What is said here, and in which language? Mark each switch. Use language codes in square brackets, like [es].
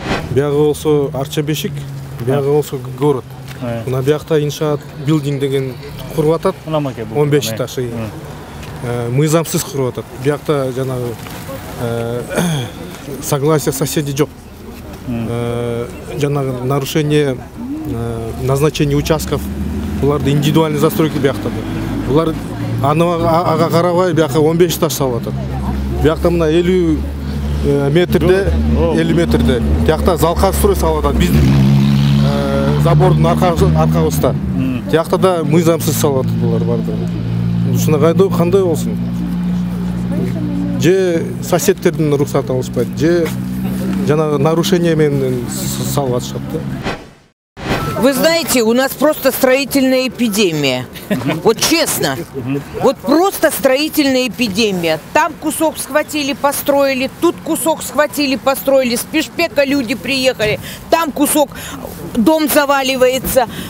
[ky] Бияғы болсо Арча Бешик, бияғы болсо город. Мына биякта иншаат билдинг деген куруп атат. 15 этаж. Мыйзамсыз куруп атат. Биякта жанагы согласие соседей жок. [ru] Жанагы нарушение назначение участков, буларды индивидуальный застройки биякта. [ky] Булар ага карабай бияка 15 этаж салып атат. Биякта мына 50 метрде, 50 метрде. Биякта залка строй салып атат. Биз забордун аркабызда. Тиякта да мыйзамсыз салып атат булар барды. Ушуна кандай болсун? Же соседтердин рұқсатын алышпайт, же жана нарушение менен салып атышат да. [ru] Вы знаете, у нас просто строительная эпидемия. Вот честно. Вот просто строительная эпидемия. Там кусок схватили, построили, тут кусок схватили, построили. С Пешпека люди приехали, там кусок, дом заваливается.